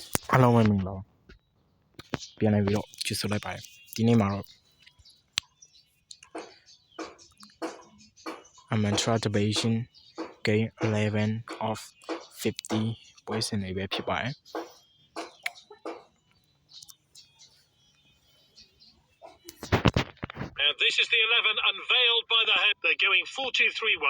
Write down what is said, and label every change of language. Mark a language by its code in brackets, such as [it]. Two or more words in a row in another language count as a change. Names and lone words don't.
[my] အားလုံးပဲမင်္ဂလာပါပြန်လာပြီးတော့ကြည့်ဆိုလိုက်ပါတယ်ဒီနေ့မှာတော့ [en] Mantra Debating Game 11 of 50 [my] ပွဲစဉ်တွေပဲဖြစ်ပါတယ် [en] This is the 11 unveiled by the head. They're going 4-2-3-1.